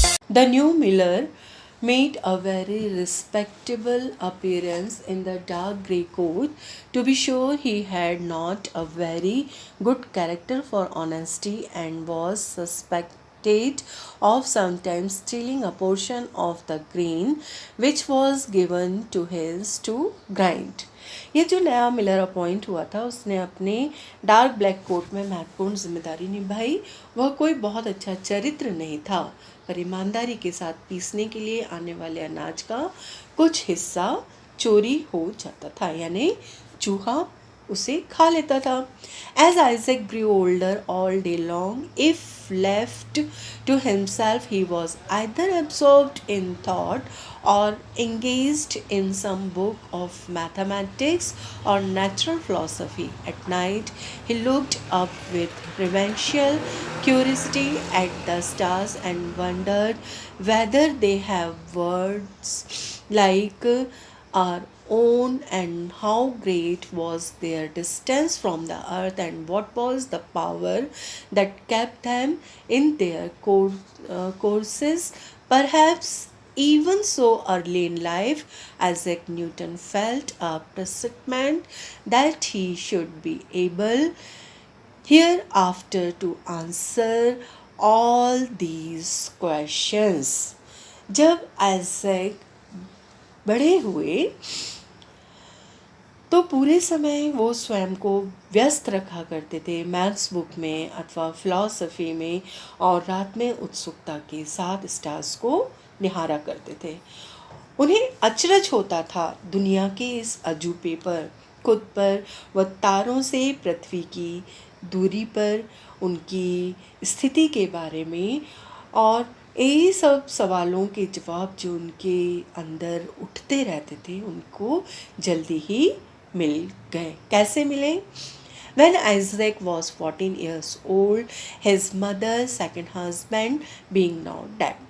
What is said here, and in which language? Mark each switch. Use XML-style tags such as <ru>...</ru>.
<en>The new miller made a very respectable appearance in the dark grey coat. To be sure, he had not a very good character for honesty and was suspected of sometimes stealing a portion of the grain which was given to his to grind.</en> <hi>ये जो नया Miller appoint हुआ था उसने अपने dark black coat में महत्वपूर्ण जिम्मेदारी निभाई। वह कोई बहुत अच्छा चरित्र नहीं था, पर ईमानदारी के साथ पीसने के लिए आने वाले अनाज का कुछ हिस्सा चोरी हो जाता था, यानी चूहा उसे खा लेता था।</hi> <en>As Isaac grew older all day long, if left to himself, he was either absorbed in thought or engaged in some book of mathematics or natural philosophy. At night, he looked up with reverential curiosity at the stars and wondered whether they have words like our own, and how great was their distance from the earth, and what was the power that kept them in their courses. Perhaps even so early in life, Isaac Newton felt a presentiment that he should be able hereafter to answer all these questions.</en> <hi>जब Isaac बड़े हुए तो पूरे समय वो स्वयं को व्यस्त रखा करते थे मैथ्स बुक में अथवा फिलॉसफी में, और रात में उत्सुकता के साथ स्टार्स को निहारा करते थे। उन्हें अचरज होता था दुनिया के इस अजूबे पर, खुद पर व तारों से पृथ्वी की दूरी पर उनकी स्थिति के बारे में, और यही सब सवालों के जवाब जो उनके अंदर उठते रहते थे उनको जल्दी ही मिल गए। कैसे मिले?</hi> <en>When Isaac was 14 years old, his mother's second husband being now dead.</en>